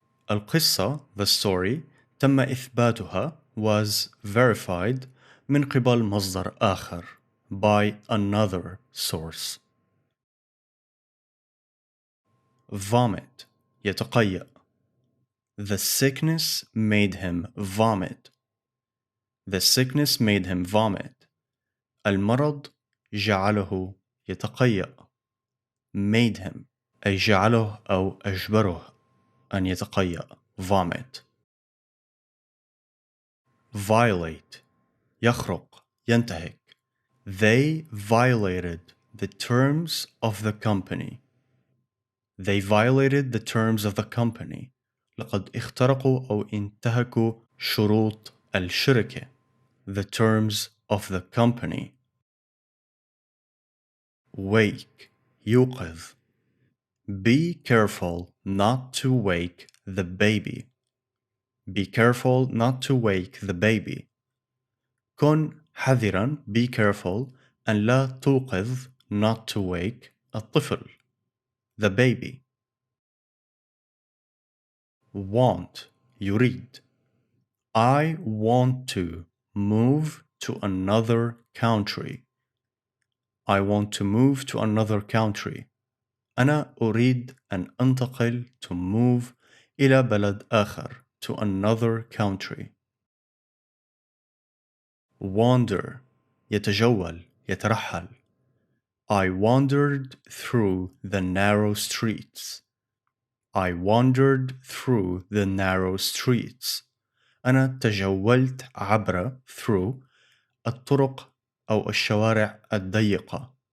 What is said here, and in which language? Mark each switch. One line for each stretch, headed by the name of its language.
Arabic: القصة
English: the story
Arabic: تم إثباتها
English: was verified
Arabic: من قبل مصدر آخر
English: by another source. Vomit يتقيأ. The sickness made him vomit. The sickness made him vomit.
Arabic: المرض جعله يتقيأ.
English: Made him
Arabic: أي جعله أو أجبره أن يتقيأ.
English: Vomit.
Arabic: Violate يخرق ينتهك.
English: They violated the terms of the company. They violated the terms of the company.
Arabic: لقد اخترقوا أو انتهكوا شروط الشركة.
English: The terms of the company. Wake يوقظ. Be careful not to wake the baby. Be careful not to wake the baby.
Arabic: كن حذرا.
English: Be careful
Arabic: أن لا توقظ.
English: Not to wake الطفل. The baby. Want يريد. I want to move to another country. I want to move to another country.
Arabic: أنا أريد أن أنتقل
English: to move
Arabic: إلى بلد آخر.
English: To another country.
Arabic: Wander يتجول يترحل.
English: I wandered through the narrow streets. I wandered through the narrow streets.
Arabic: أنا تجولت عبر through الطرق أو الشوارع الضيقة.